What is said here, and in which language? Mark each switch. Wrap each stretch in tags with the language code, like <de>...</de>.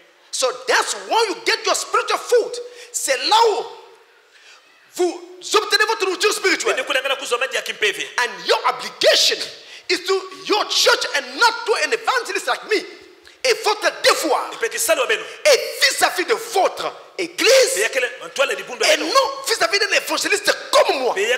<en>So that's where you get your spiritual food.</en> <fr>C'est là où vous obtenez votre nourriture spirituelle.</fr> <en>And your obligation is to your church and not to an evangelist like me.</en> <fr>Et votre devoir est vis-à-vis de votre église et non vis-à-vis d'un évangéliste comme moi.</fr>